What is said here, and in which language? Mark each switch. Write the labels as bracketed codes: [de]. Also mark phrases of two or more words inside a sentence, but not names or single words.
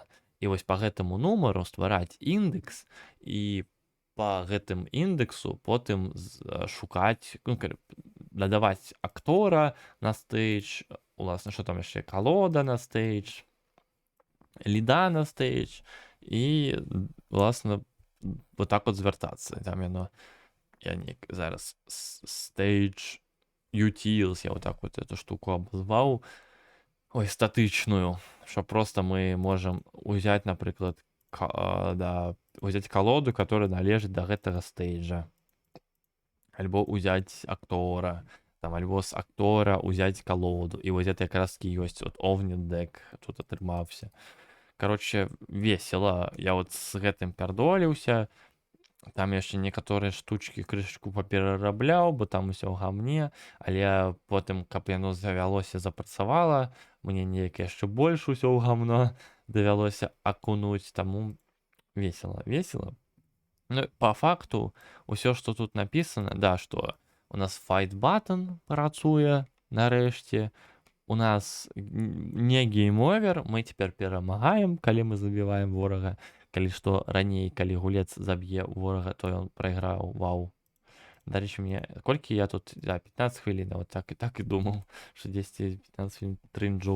[be] І вось па гэтаму нумару ствараць індекс, і па гэтым індексу потым шукаць, ну, дадаваць актора на стейдж, уласна, што там яшчэ калода на стейдж, ліда на стейдж, і, власна, вот так вот звяртацца. Там яно, я зараз [en] stage utils, [ru] я вот так вот эту штуку обозваў, ой, статычную, что просто мы можем [be] узять, напрыклад, узять калоду, которая належыць да гэтага стейджа, альбо узять актора, там, альбо з актора узять калоду, і вось это якраз таки ёсць вот овнідек тут атрымаўся. [ru] Короче, весело, я вот [be] з гэтым пярдоліўся. Там яшчэ некаторыя штучкі крышачку паперарабляў, бо там усё ў гамне, але потым, каб яно завялося, запрацавала, мне неяк яшчэ больш усё ў гамно давялося акунуць, таму весело. Ну, по факту, усё, што тут напісана, да, што у нас [en] fight button [be] працуе нарэшце, у нас не гейм-овер, мы цяпер перамагаем, калі мы забіваем ворага. Калі што раней, калі гулец заб'е ворага, то ён прайграў, вау, Дарэчы, мне колькі я тут, да, 15 хвілін, вот так і думаў, што 10-15 хвілін трынджу.